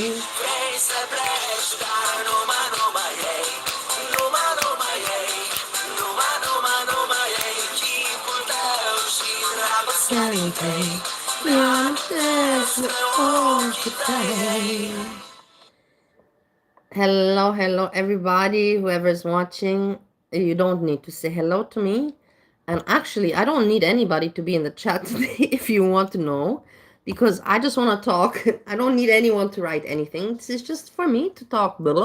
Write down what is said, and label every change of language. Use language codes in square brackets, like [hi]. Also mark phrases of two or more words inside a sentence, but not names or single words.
[ro] vrei să pleci, dar numai ei. Numai ei. Numai ei. Chipul tău și dragostea din tăi. Mi-amintesc de ochii tăi. [en] Hello, everybody, whoever's watching. You don't need to say hello to me. And actually, I don't need anybody to be in the chat today if you want to know, because I just want to talk. I don't need anyone to write anything. This is just for me to talk.